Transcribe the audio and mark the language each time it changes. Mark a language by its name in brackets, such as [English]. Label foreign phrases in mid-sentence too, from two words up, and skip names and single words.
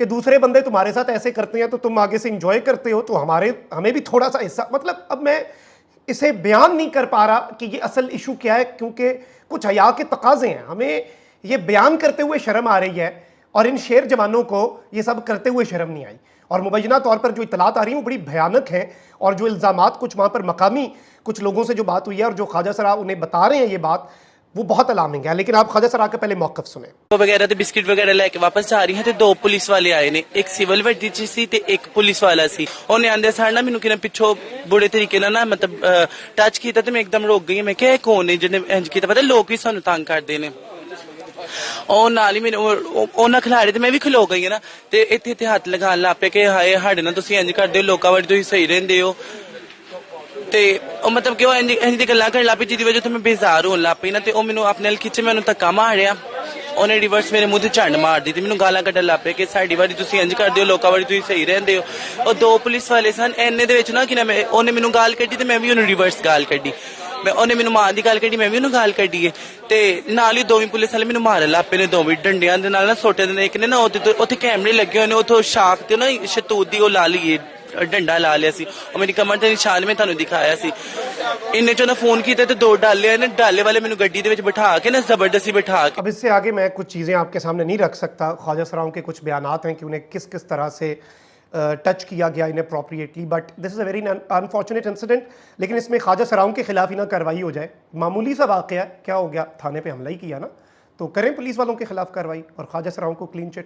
[Urdu] دوسرے بندے تمہارے ساتھ ایسے کرتے ہیں تو تم آگے سے انجوائے کرتے ہو، تو ہمیں بھی تھوڑا سا حصہ، مطلب اب میں اسے بیان نہیں کر پا رہا کہ یہ اصل ایشو کیا ہے، کیونکہ کچھ حیا کے تقاضے ہیں، ہمیں یہ بیان کرتے ہوئے شرم آ رہی ہے، اور ان شیر جوانوں کو یہ سب کرتے ہوئے شرم نہیں آئی، اور مبینہ طور پر جو اطلاعات آ رہی ہیں وہ بڑی بھیانک ہیں، اور جو الزامات کچھ وہاں پر مقامی کچھ لوگوں سے جو بات ہوئی ہے اور جو خواجہ سرا انہیں بتا رہے ہیں یہ بات، وہ بہت الارمنگ ہے۔ لیکن آپ خواجہ سرا کا پہلے موقف سنیں۔ [Punjabi] وغیرہ تے بسکٹ وغیرہ لے کے واپس جا رہی ہیں تے دو پولیس والے آئے نے، ایک سول وردی چ سی تے ایک پولیس والا سی، اونے آندے سار نا مینوں کنے پچھو بڑے طریقے نال نا مطلب ٹچ کیتا تے میں ایک دم رک گئی، میں کہ کون ہے جنے انج کیتا، پتہ لوگ بھی سانوں تنگ کردے نے، اور نال ہی میرے اونا کھلاڑے تے میں بھی کھلو گئی نا، تے ایتھے ہاتھ لگان لا پے کہ ہائے ہاڈے نال تسی انج کردے ہو، لوکاں وچ تسی صحیح رہندے ہو، تے او مطلب کہ انج دی گلاں کرن لا پئی جدی وجہ تو میں بیزار ہون لا پئی نا، تے او مینوں اپنے نال کھچے، میں انہوں دھکا ماریا، انہیں ریورس میرے منہ تے چنڈ مار دی تے مینوں گالاں کڈن لا پے کہ ساڈی واری تسی انج کردے ہو، لوکاں واری تسی صحیح رہندے ہو، اور دو پولیس والے سن اینے دے وچ نا کہ اونے مینوں گال کڈی تے میں بھی انہوں ریورس گال کڈی، میں اونے مینوں ماں دی گال کڈی، میں بھی انہوں گال کڈی ہے، تے نال ہی دوویں پولیس والے مینوں مارن لا پے نے، دوویں ڈنڈیاں دے نال نا سوٹے دے، ایک نے نا اوتھے کیمرے لگے ہوئے نے، اوتھوں شاخ تے نا شتوت دی او لا لیے ڈنڈا لا لیا سی، اور میری کمر تے نشان میں تانوں دکھایا سی، انہیں چوں فون کیتا تے دو ڈالے نے، ڈالے والے مینوں گڈی دے وچ بٹھا کے نا زبردستی بٹھا کے۔ [Urdu] اب اس سے آگے میں کچھ چیزیں آپ کے سامنے نہیں رکھ سکتا، خواجہ سراؤں کے کچھ بیانات ہیں کہ انہیں کس کس طرح سے ٹچ کیا گیا اناپروپریٹلی، [English] but this is a very unfortunate incident, [Urdu] لیکن اس میں خواجہ سراؤں کے خلاف ہی نہ کارروائی ہو جائے، معمولی سا واقعہ ہے، کیا ہو گیا، تھانے پہ حملہ ہی کیا نا، تو کریں پولیس والوں کے خلاف کارروائی اور خواجہ سراؤں کو [English] clean chit [Urdu] دیں۔